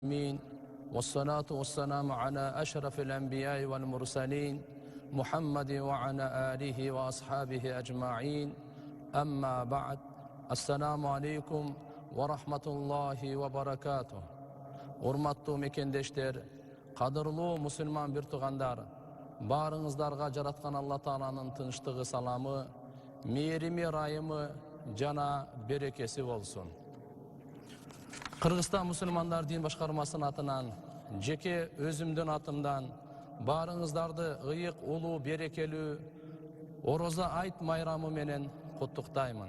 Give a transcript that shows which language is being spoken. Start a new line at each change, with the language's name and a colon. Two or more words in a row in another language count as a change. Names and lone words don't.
Arabic: آمين والصلاة والسلام على أشرف الأنبياء والمرسلين محمد وعلى آله وأصحابه أجمعين أما بعد السلام عليكم ورحمة الله وبركاته.
Kyrgyz: Урматтуу мекендештер, кадырлуу мусулман бир туугандар, баарыңыздарга жараткан Алла Тааланын тынчтыгы, саламы, мээрими, райымы жана берекеси болсун. Кыргызстан мусулмандар дин башкармасынын атынан, жеке өзүмдүн атымдан баарыңыздарды ыйык, улуу, берекелүү Ороза айт майрамы менен куттуктаймын.